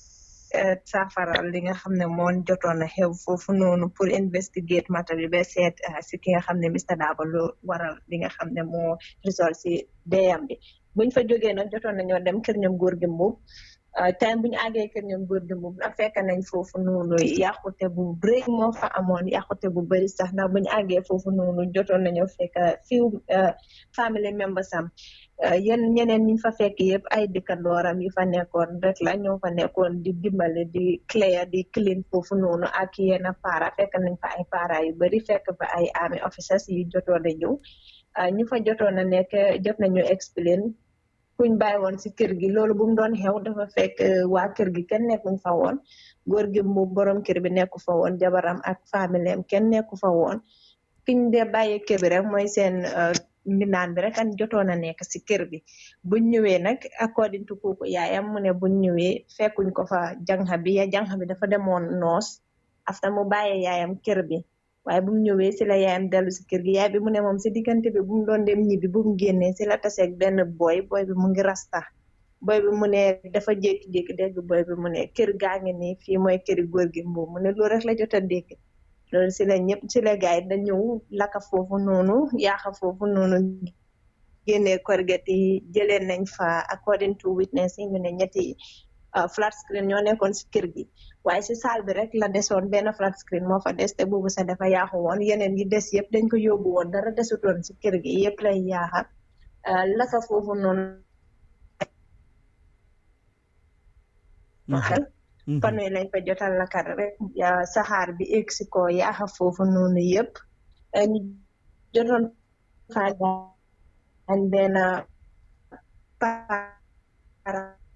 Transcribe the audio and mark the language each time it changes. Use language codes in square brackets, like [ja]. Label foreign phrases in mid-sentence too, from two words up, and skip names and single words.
[wo] saafaral li nga xam ne moon jotoon a xew foofu noonu pour [en] investigate matter [wo] bi ba seet si ki nga xam ne Mr Darboe lu waral li nga xam ne moo result si deyam bi buñ fa jógee nag jotoon nañoo dem kër ñoom Gorgi Mboob time bu ñu àggee kër ñoom Gorgi Mboob na fekk nañ foofu noonu yàqute bu bëri moo fa amoon yàqute bu bëri sax ndax bu ñu àggee foofu noonu jotoon nañoo fekk [en] few family members [wo] am yéen ñeneen ñi fa fekk yëpp ay dëkkandooram yi fa nekkoon rek la ñoo fa nekkoon di dimbale di clear di clean foofu noonu ak yenn para fekk nañ fa ay para yu bëri fekk fa ay [en] army officers [wo] yu jotoon a ñëw ñu fa jotoon a nekk jot nañu explain kuñ bàyyi woon si kër gi loolu bu mu doon xew dafa fekk waa kër gi kenn nekkuñ fa woon Gorgi Mboob borom kër bi nekku fa woon jabaram ak familleem kenn nekku fa woon kiñ dee bàyyi kër bi rek mooy seen mbindaan bi rek an jotoon a nekk si kër bi buñ ñëwee nag [en] according to [wo] kooku yaayam mu ne buñ ñëwee fekkuñ ko fa jànxa bi dafa demoon noos after mu bàyyee yaayam kër bi waaye bu mu ñëwee si la yaayam dellu si kër gi yaay bi mu ne moom si diggante bi bu mu doon dem ñibbi bu mu génnee si la taseeg benn boy bi mu ngi rasta boy bi mu ne dafa jékki-jékki dégg boy bi mu ne kër gaa ngi nii fii mooy këri Gorgi Mboob mu ne loolu rek la jot a dégg loolu si la ñëpp si la gaay da ñëw laka foofu noonu yaaxa foofu noonu génnee korget yi jëlee nañ fa [en] according to [wo] witness yi ñu ne ñetti [en] flat screen [wo] ñoo nekkoon si kër gi waaye si saal bi rek la desoon benn [en] flat screen [wo] moo fa des te boobu sax dafa yaaxu woon yeneen yi des yëpp dañ ko yóbbu woon dara desutoon si kër gi yëpp lay yaaxa laka foofu noonu xel panoy lañ fa jotal lakar rek saxaar bi egg si ko yaaxa foofu noonu yëpp ñu jotoon fa gaañ benn para